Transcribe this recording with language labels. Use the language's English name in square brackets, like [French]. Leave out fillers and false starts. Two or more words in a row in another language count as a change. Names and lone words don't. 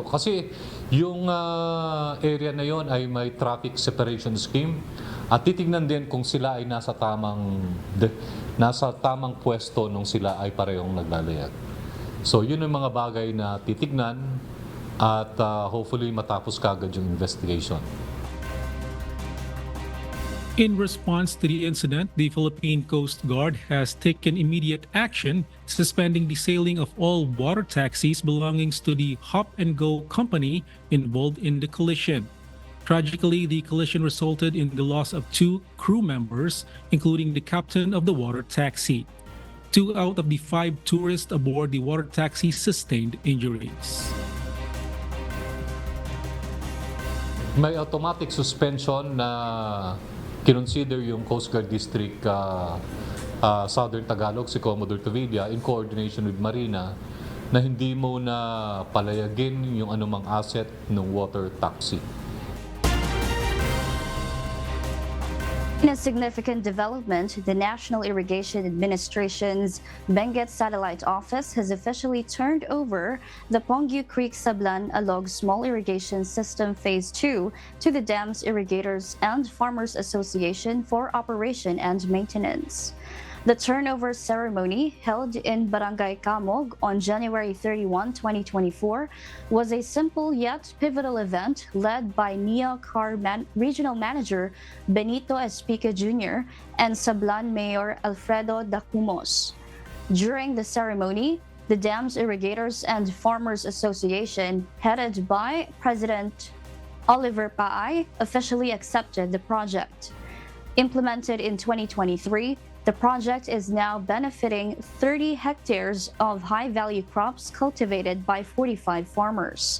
[Filipino] Kasi yung area na yon ay may traffic separation scheme at titignan din kung sila ay nasa tamang pwesto nung sila ay parehong naglalayag. So yun yung mga bagay na titignan at hopefully matapos kagad yung investigation. [English] In response to the incident, the Philippine Coast Guard has taken immediate action, suspending the sailing of all water taxis belonging to the Hop and Go company involved in the collision. Tragically, the collision resulted in the loss of 2 crew members, including the captain of the water taxi. 2 out of the 5 tourists aboard the water taxi sustained injuries. [Filipino] May [English] automatic suspension [Filipino] na kinonsider yung Coast Guard District Southern Tagalog, si Commodore Tavilla, [English] in coordination with Marina, [Filipino] na hindi mo na palayagin yung anumang asset ng [English] water taxi. In a significant development, the National Irrigation Administration's Benguet Satellite Office has officially turned over the Pongyu Creek Sablan Alog Small Irrigation System Phase 2 to the Dam's Irrigators and Farmers Association for operation and maintenance. The turnover ceremony, held in Barangay Camog on January 31, 2024, was a simple yet pivotal event led by NIA CAR Regional Manager Benito Espica Jr. and Sablan Mayor Alfredo Dacumos. During the ceremony, the Dam's Irrigators and Farmers Association, headed by President Oliver Paay, officially accepted the project. Implemented in 2023, the project is now benefiting 30 hectares of high-value crops cultivated by 45 farmers.